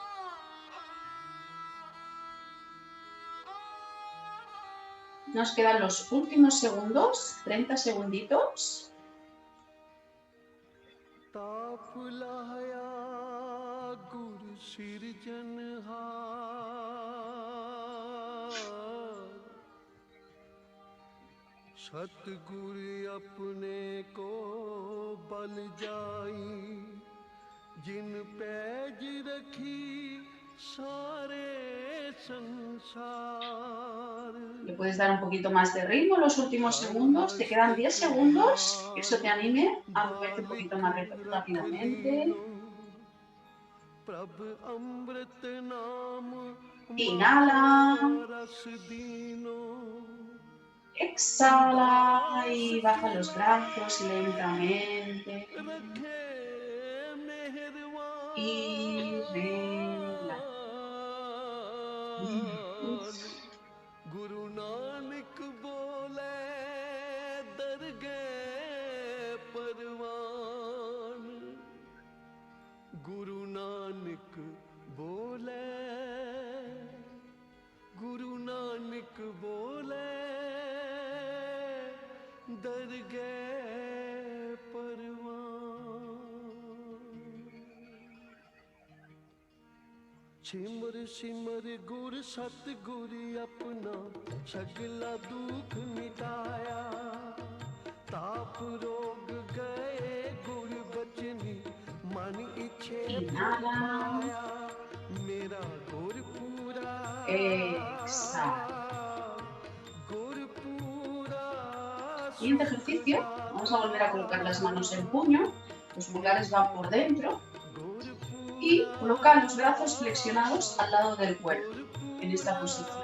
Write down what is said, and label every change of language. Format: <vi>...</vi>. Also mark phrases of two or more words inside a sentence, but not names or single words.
<es>Nos quedan los últimos segundos, 30 segunditos.</es> <pa>ਸਤਗੁਰ ਅਪਨੇ ਕੋ ਬਲ ਜਾਈ ਜਿਨ ਪੈਜ ਰਖੀ ਸਾਰੇ ਸੰਸਾਰ.</pa> <es>Le puedes dar un poquito más de ritmo en los últimos segundos. Te quedan 10 segundos. Que eso te anime a moverte un poquito más rápidamente. Inhala. Exhala y baja los brazos lentamente. Y relaja.</es> <pa>ਗੁਰੂ ਨਾਨਕ ਬੋਲੇ ਦਰਗੇ ਪਰਵਾਣ. ਗੁਰੂ ਨਾਨਕ ਬੋਲੇ. ਗੁਰੂ ਨਾਨਕ ਬੋਲੇ. ਦਰਗੇ ਪਰਵਾਨ. ਸਿਮਰ ਸਿਮਰ ਗੁਰ ਸਤਗੁਰ ਅਪਨਾ ਸਗਲਾ ਦੁਖ ਮਿਟਾਇਆ. ਤਾਪ ਰੋਗ ਗਏ ਗੁਰ ਬਚਨੀ ਮਨ ਇਛੇ ਪਾਇਆ. ਮੇਰਾ ਗੁਰ ਪੂਰਾ.</pa> <es>Exhala. Siguiente ejercicio, vamos a volver a colocar las manos en puño, los pulgares van por dentro y coloca los brazos flexionados al lado del cuerpo, en esta posición.</es>